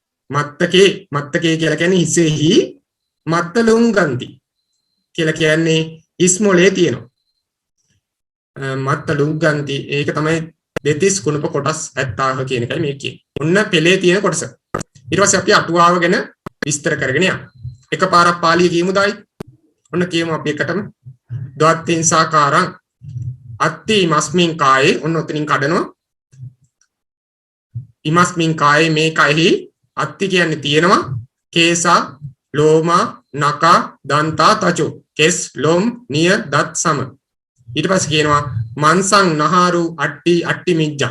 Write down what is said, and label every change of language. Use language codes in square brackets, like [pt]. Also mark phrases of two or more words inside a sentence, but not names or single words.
[si] මත්තකේ කියලා කියන්නේ හිසෙහි මත්තලුංගන්ති කියලා කියන්නේ හිස් මොලේ තියෙනවා. මත්තලුංගන්ති ඒක තමයි දෙතිස් කුණප කොටස් 70 කියන එකයි මේ කියන්නේ. ඔන්න පෙළේ තියෙන කොටස. ඊට පස්සේ අපි අටුවාව ගැන විස්තර කරගෙන යමු. එකපාරක් පාළිය කියමු දායි. ඔන්න කියමු අපි එකටම. [pi] ද්වත්තිං සාකාරං අත්ති ඉමස්මින් කායේ [si] ඔන්න ඔතනින් කඩනවා. [pi] ඉමස්මින් කායේ [si] මේ කයෙහි අත්ති කියන්නේ තියෙනවා. [pi] කේසා ලෝමා නකා දන්තා තචෝ. [si] කෙස් ලොම් නිය දත් සම. ඊට පස්සේ කියනවා [pi] මන්සං නහාරු අට්ටි මිජ්ජං.